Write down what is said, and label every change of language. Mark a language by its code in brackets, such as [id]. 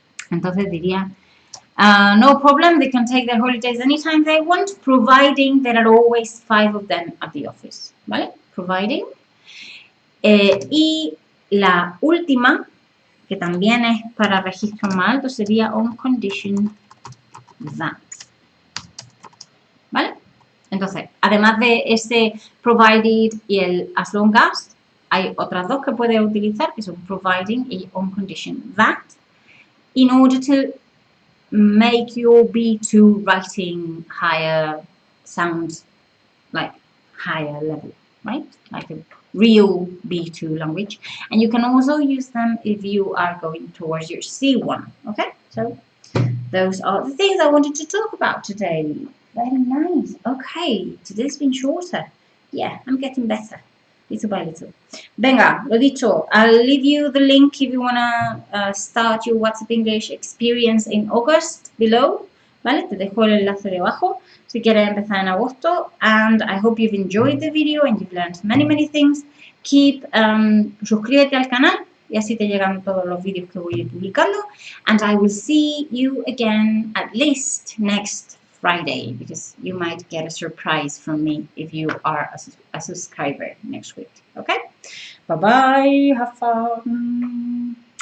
[es] Entonces diría, [en] no problem, they can take their holidays anytime they want, providing there are always 5 of them at the office, [es] ¿vale? [en] Providing. [es] Y la última, que también es para registros más altos, sería on condition that, ¿vale? Entonces, además de ese provided y el as long as, hay otras dos que puedes utilizar, que son providing y on condition that, [en] in order to make your B2 writing higher sound like higher level, right? Like a real B2 language. And you can also use them if you are going towards your C1, okay? So those are the things I wanted to talk about today. Very nice. Okay, today's been shorter. Yeah, I'm getting better. Little by little. [es] Venga, lo dicho, [en] I'll leave you the link if you want to start your WhatsApp English experience in August below, [es] ¿vale? Te dejo el enlace debajo si quieres empezar en agosto. [en] And I hope you've enjoyed the video and you've learned many, many things. [es] Suscríbete al canal y así te llegan todos los vídeos que voy publicando. [en] And I will see you again at least next Friday, because you might get a surprise from me if you are a subscriber next week. Okay? Bye-bye. Have fun.